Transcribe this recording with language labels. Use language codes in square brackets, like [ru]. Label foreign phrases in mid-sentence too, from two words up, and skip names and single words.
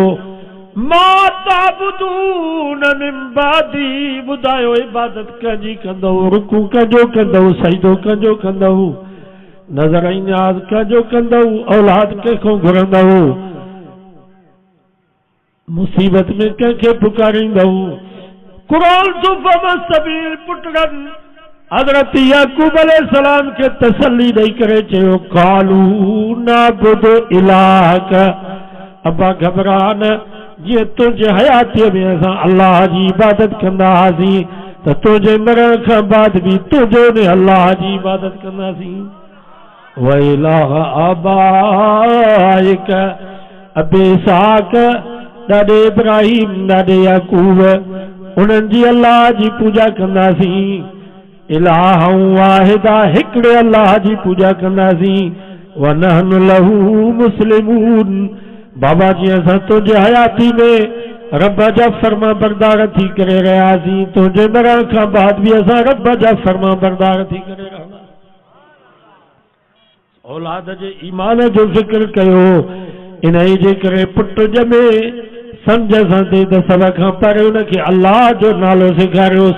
[ar] ما تعبدون من بعدي [sd] ॿुधायो इबादत कंहिंजी कंदव, रुकू कंहिंजो कंदव, सजदो कंहिंजो कंदव, नज़र नियाज़ कंहिंजो कंदव, औलाद कंहिंखो घुरंदव, मुसीबत में कंहिंखे पुकारींदव। कुरान जो सबील पुटरनि हज़रत याकूब अलैहिस्सलाम के तसल्ली ॾेई करे चयो [ar] قالوا نعبد إلهك [sd] अब्बा घबरा न जीअं तुंहिंजे हयातीअ में असां अल्लाह जी इबादत कंदा हुआसीं त तुंहिंजे मरण खां बाद बि तुंहिंजो अल्लाह जी इबादत कंदासीं। [ar] وإله آبائك [sd] अबे इसहाक ॾाॾे इब्राहिम ॾाॾे याकूब उन्हनि जी अल्लाह जी पूजा कंदासीं। [ar] إلها واحدا [sd] हिकिड़े अल्लाह जी पूजा कंदासीं। [ar] ونحن له مسلمون [sd] बाबा जी असां तुंहिंजे हयाती में रब जा फर्मा बरदार थी करे रहियासीं, तुंहिंजे मरण खां बाद बि असां रब जा फर्मा बरदार थी करे रहंदा। औलाद जे ईमान जो ज़िक्र कयो, इन जे करे पुट ॼमे सम्झ सां थिए त सभ खां पहिरियों हुनखे अल्लाह जो नालो सेखारियोसि।